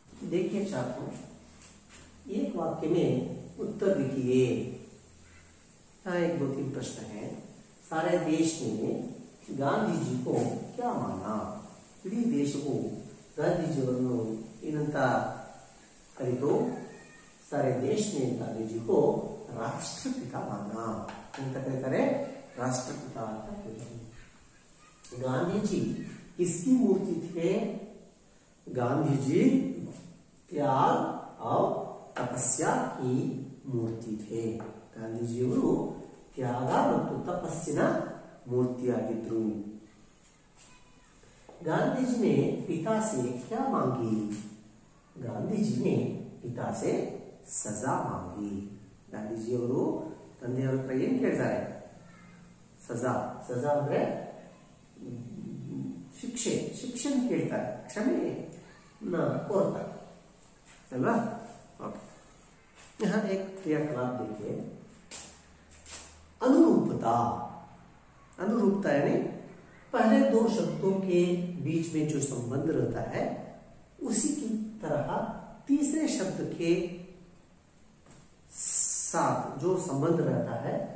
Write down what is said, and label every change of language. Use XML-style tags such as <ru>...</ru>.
<hi>देखिए छात्रों, एक वाक्य में उत्तर लिखिए. यहाँ 1-2-3 प्रश्न है. सारे देश ने गांधी जी को क्या माना?</hi> <kn>इडೀ ದೇಶವು ಗಾಂಧೀಜಿಯವರನ್ನು ಏನಂತ ಕರೆಯಿತು?</kn> <hi>सारे देश ने गांधी जी को राष्ट्रपिता माना</hi> <kn>ಅಂತ ಕರೀತಾರೆ. राष्ट्रपिता ಅಂತ ಹೇಳ್ತಾರೆ.</kn> <hi>गांधी जी किसकी मूर्ति थे? गांधी जी त्याग और तपस्या की मूर्ति थे.</hi> <kn>ಗಾಂಧೀಜಿಯವರು ತ್ಯಾಗ ಮತ್ತು ತಪಸ್ಸಿನ ಮೂರ್ತಿಯಾಗಿದ್ರು.</kn> <hi>गांधी जी ने पिता से क्या मांगी? गांधी जी ने पिता से सजा मांगी.</hi> <kn>ಗಾಂಧೀಜಿಯವರು ತಂದೆಯವರ ಹತ್ರ ಏನು ಕೇಳ್ತಾರೆ? ಸಜಾ ಅಂದ್ರೆ ಶಿಕ್ಷೆ ಕೇಳ್ತಾರೆ, ಕ್ಷಮೆ ಕೋರ್ತಾರೆ अल्वा.</kn> <hi>यहाँ एक क्रियाकलाप देखिए. अनुरूपता यानी पहले 2 शब्दों के बीच में जो संबंध रहता है उसी की तरह तीसरे शब्द के साथ जो संबंध रहता है</hi>